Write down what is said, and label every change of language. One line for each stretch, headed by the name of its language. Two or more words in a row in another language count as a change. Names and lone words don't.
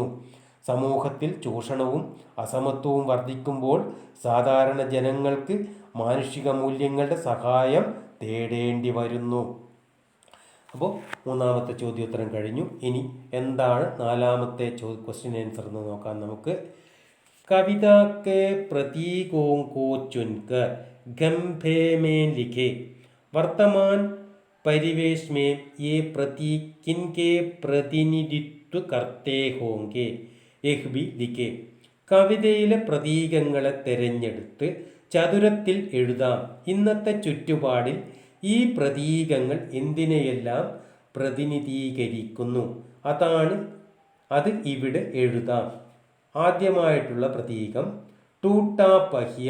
Malayalam: സമൂഹത്തിൽ ചൂഷണവും അസമത്വവും വർദ്ധിക്കുമ്പോൾ സാധാരണ ജനങ്ങൾക്ക് മാനുഷിക മൂല്യങ്ങളുടെ സഹായം തേടേണ്ടി വരുന്നു. അപ്പോൾ മൂന്നാമത്തെ ചോദ്യോത്തരം കഴിഞ്ഞു. ഇനി എന്താണ് നാലാമത്തെ
English: question answer
Malayalam: എന്ന് നോക്കാം നമുക്ക്.
Hindi: കവിത के प्रतीकों को चुनकर गंभे में लिखे. वर्तमान परिवेश में ये प्रतीक किनके प्रतिनिधित्व करते होंगे? यह भी लिखे.
Malayalam: കവിതയിലെ പ്രതീകങ്ങളെ തിരഞ്ഞെടുത്ത് ചതുരത്തിൽ എഴുതാം. ഇന്നത്തെ ചുറ്റുപാടിൽ ഈ പ്രതീകങ്ങൾ എന്തിനെയെല്ലാം പ്രതിനിധീകരിക്കുന്നു? അത് ഇവിടെ എഴുതാം. ആദ്യമായിട്ടുള്ള പ്രതീകം ടൂട്ടാ पहिയ.